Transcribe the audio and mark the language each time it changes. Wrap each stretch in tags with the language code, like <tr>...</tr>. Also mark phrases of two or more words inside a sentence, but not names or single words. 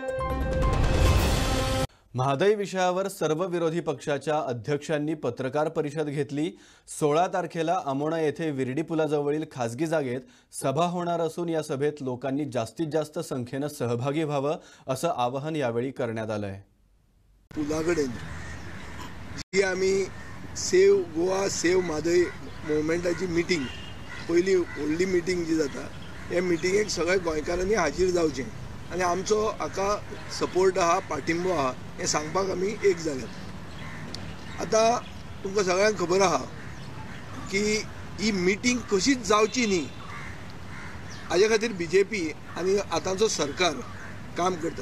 <mr>महागाई विषयावर सर्व विरोधी पक्षाच्या अध्यक्षांनी पत्रकार परिषद घेतली. 16 तारखेला आमोणा येथे विर्डी पुलाजवळील खासगी जागेत सभा होणार असून या सभेत लोकांनी जास्तीत जास्त संख्येने सहभागी व्हावं असं आवाहन यावेळी करण्यात आलंय.</mr> <kok>पुलाकडेन जी आम्ही सेव गोवा सेव म्हादय मुवमेंटाची मिटींग पहिली व्हडली मिटींग जी जाता ह्या मिटींगेक सगळ्या गोंयकारांनी हाजीर जावचें आनी आमचो हाका सपोर्ट आहा पाठिंबो आहा हें सांगपाक आमी एक जाल्यात. आतां तुमकां सगळ्यांक खबर आहा की ही मिटींग कशीच जावची न्ही हाजे खातीर BJP आनी आतांचो सरकार काम करता.</kok>